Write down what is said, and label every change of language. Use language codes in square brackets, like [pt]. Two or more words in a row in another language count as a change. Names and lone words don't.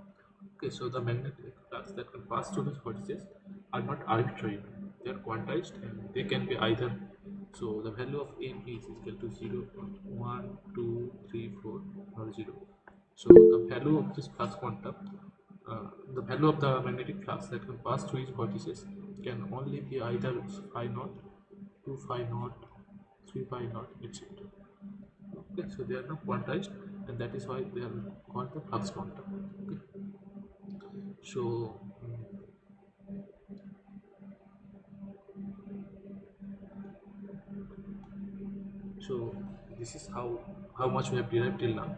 [en] Okay, so the magnetic flux that can pass through these vortices are not arbitrary; they are quantized, and they can be either. So the value of a is equal to 0, 1, 2, 3, 4, or 0. So the value of this flux quantum, the value of the magnetic flux that can pass through each vortices can only be either phi naught, 2 phi naught, 3 phi naught, etc. Okay, so they are not quantized, and that is why they are called the flux quantum. Okay. So so this is how much we have derived till now.